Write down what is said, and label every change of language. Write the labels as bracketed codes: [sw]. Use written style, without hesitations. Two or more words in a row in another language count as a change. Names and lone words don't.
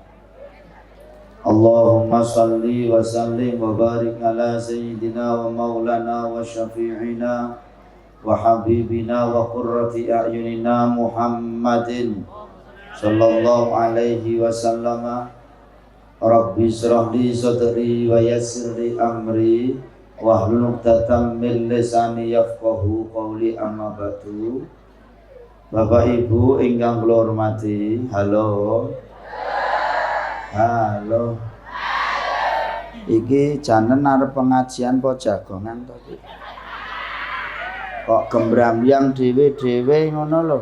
[ar] اللهم صل وسلم وبارك على سيدنا ومولانا وشفيعنا وحبيبنا وقرة أعيننا محمد صلى الله عليه وسلم. رب اشرح لي صدري ويسر لي أمري واحلل عقدة من لساني يفقهوا قولي أما بعد. [jv] Bapak Ibu ingkang kula hormati, halo. Halo. Iki janen arep pengajian po jagongan to iki? Kok gembrambyang dhewe-dhewe ngono lho.